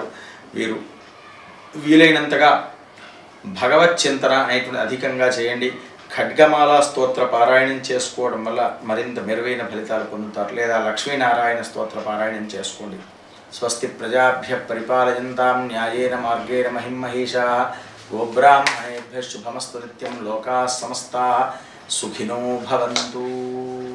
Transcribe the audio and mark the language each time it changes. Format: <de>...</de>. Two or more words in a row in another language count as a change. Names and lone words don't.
<te>వీరు వీలైనంతగా భగవత్ చింతన అనేటువంటి అధికంగా చేయండి। ఖడ్గమాల స్తోత్ర పారాయణం చేసుకోవడం వల్ల మరింత మెరుగైన ఫలితాలు పొందుతారు। లేదా లక్ష్మీనారాయణ స్తోత్ర పారాయణం చేసుకోండి।</te> <sa>స్వస్తి ప్రజాభ్య పరిపాలయంతాం న్యాయేన మార్గేణ మహిమహేషాః గోబ్రాహ్మణేభ్యః శుభమస్తు నిత్యం లోకాః సమస్తాః సుఖినో భవంతు।</sa>